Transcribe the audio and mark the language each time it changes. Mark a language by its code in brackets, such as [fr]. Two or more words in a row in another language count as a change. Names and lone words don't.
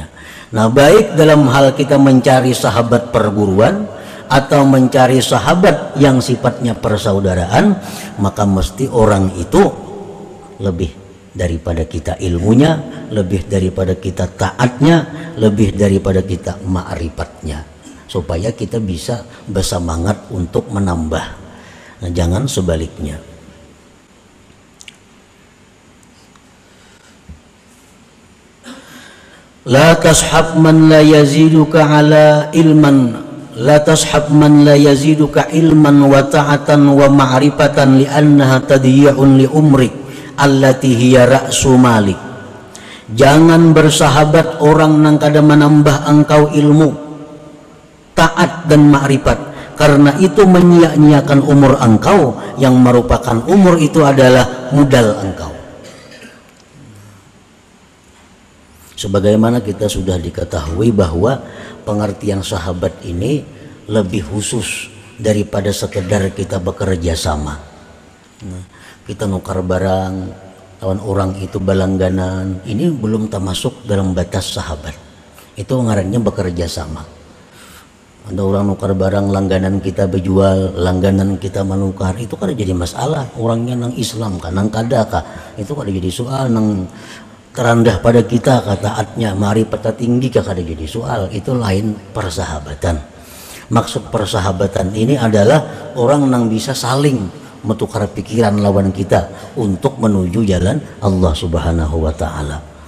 [id] Nah, baik dalam hal kita mencari sahabat perguruan atau mencari sahabat yang sifatnya persaudaraan, maka mesti orang itu lebih daripada kita ilmunya, lebih daripada kita taatnya, lebih daripada kita ma'rifatnya, supaya kita bisa bersemangat untuk menambah. Nah, jangan sebaliknya. [ar] لا تصحب من لا يزيدك على علما لا تصحب من لا يزيدك علما وطاعة ومعرفة لأنها تضييع لعمرك التي هي رأس مالك. [id] Jangan bersahabat orang yang kada menambah engkau ilmu, taat dan ma'rifat, karena itu menyia-nyiakan umur engkau yang merupakan umur itu adalah modal engkau. Sebagaimana kita sudah diketahui bahwa pengertian sahabat ini lebih khusus daripada sekedar kita bekerja sama. [bjn] Nah, kita nukar barang, lawan orang itu balangganan, ini belum termasuk dalam batas sahabat. Itu ngarannya bekerja sama. Ada orang nukar barang, langganan kita berjual, langganan kita menukar, itu kan jadi masalah. Orangnya nang Islam kan, nang kada kah, itu kan jadi soal. Nang terendah pada kita kataatnya, mari peta tinggi kah, kada jadi soal. [id] Itu lain persahabatan. Maksud persahabatan ini adalah orang yang bisa saling menukar pikiran lawan kita untuk menuju jalan Allah [ar] سبحانه وتعالى.